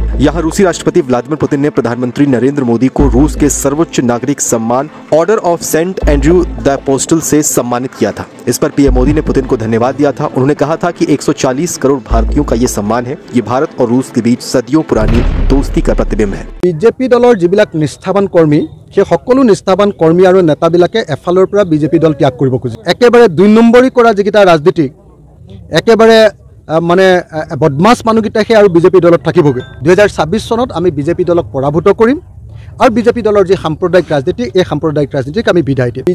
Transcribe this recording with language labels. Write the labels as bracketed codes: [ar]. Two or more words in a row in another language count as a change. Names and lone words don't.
[hi] यहाँ रूसी राष्ट्रपति व्लादिमीर पुतिन ने प्रधानमंत्री नरेंद्र मोदी को रूस के सर्वोच्च नागरिक सम्मान ऑर्डर ऑफ सेंट एंड्रयू द अपोस्टल से सम्मानित किया था। इस पर पीएम मोदी ने पुतिन को धन्यवाद दिया था। उन्होंने कहा था कि 140 करोड़ भारतीयों का ये सम्मान है। ये भारत और रूस के बीच सदियों पुरानी दोस्ती का प्रतिबिंब है। [as] बीजेपी दলৰ যিবিলাক নিষ্ঠাবান কৰ্মী সেই সকলো নিষ্ঠাবান কৰ্মী আৰু নেতাবিলাকে এফালৰ পৰা বিজেপি দল ত্যাগ কৰিব খোজে। একেবাৰে 2 নম্বৰী কৰা যিকেইটা ৰাজনীতিক একেবাৰে মানে বদমাছ মানুহকেইটাহে আৰু বিজেপি দলত থাকিবগৈ। 2026 চনত আমি বিজেপি দলক পৰাভূত কৰিম আৰু বিজেপি দলৰ যি সাম্প্ৰদায়িক ৰাজনীতি এই সাম্প্ৰদায়িক ৰাজনীতিক আমি বিদায় দিম।